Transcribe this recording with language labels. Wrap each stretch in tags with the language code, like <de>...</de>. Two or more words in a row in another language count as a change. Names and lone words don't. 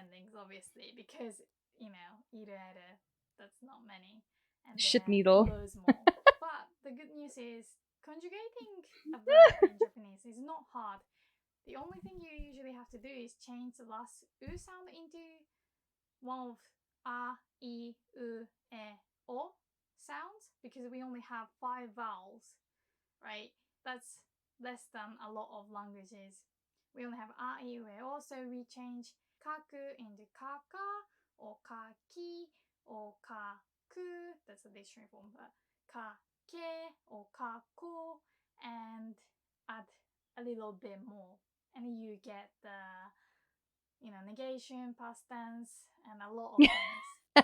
<en>Endings, obviously, because you know, ire, that's not many, and Shit there are needle. loads more. But the good news is conjugating a verb in Japanese is not hard. The only thing you usually have to do is change the last u sound into one of a, I, u, e, o sounds, because we only have 5 vowels, right? That's less than a lot of languages. We only have a, I, u, e, o, so we change kaku into kaka, or kaki, or kaku, that's the dictionary form, but kake, or kako, and add a little bit more. And you get the, you know, negation, past tense, and a lot of things.</en>